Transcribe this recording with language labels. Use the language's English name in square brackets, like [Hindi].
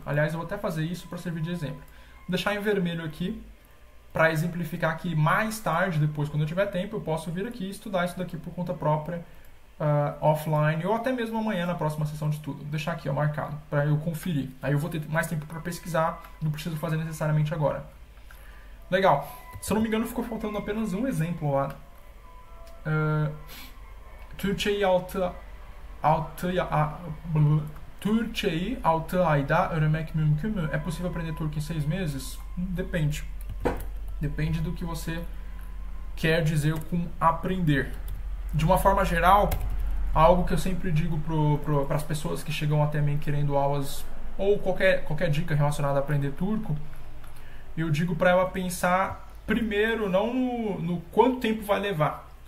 [Portuguese] Aliás, eu vou até fazer isso para servir de exemplo. Vou deixar em vermelho aqui para exemplificar que mais tarde, depois, quando eu tiver tempo, eu posso vir aqui e estudar isso daqui por conta própria, offline, ou até mesmo amanhã na próxima sessão de estudo. Vou deixar aqui marcado para eu conferir. Aí eu vou ter mais tempo para pesquisar, não preciso fazer necessariamente agora. Legal. Se eu não me engano, ficou faltando apenas um exemplo lá. [Turkish] Türkçeyi 6 ayda öğrenmek mümkün mü? [Portuguese] É possível aprender turco em 6 meses? Depende. Depende do que você quer dizer com aprender. De uma forma geral, algo que eu sempre digo para as pessoas que chegam até mim querendo aulas ou qualquer dica relacionada a aprender turco, eu digo para ela pensar primeiro não no quanto tempo vai levar.